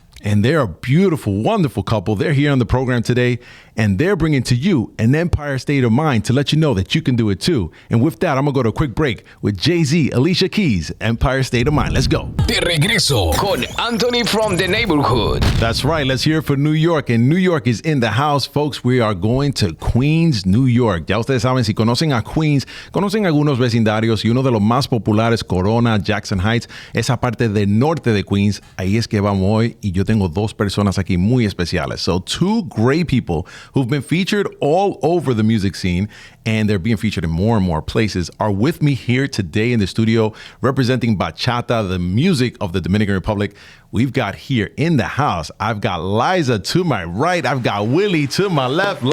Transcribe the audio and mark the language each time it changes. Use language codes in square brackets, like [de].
[en] And they're a beautiful, wonderful couple. They're here on the program today, and they're bringing to you an Empire State of Mind to let you know that you can do it too. And with that, I'm going to go to a quick break with Jay-Z, Alicia Keys, Empire State of Mind. Let's go. [es] De regreso con Antony from the neighborhood. [en] That's right. Let's hear it for New York. And New York is in the house, folks. We are going to Queens, New York. [es] Ya ustedes saben, si conocen a Queens, conocen algunos vecindarios y uno de los más populares, Corona, Jackson Heights, esa parte del norte de Queens. Ahí es que vamos hoy y yo tengo dos personas aquí muy especiales. [en] So two great people who've been featured all over the music scene and they're being featured in more and more places are with me here today in the studio representing Bachata, the music of the Dominican Republic. We've got here in the house, I've got Liza to my right, I've got Willie to my left.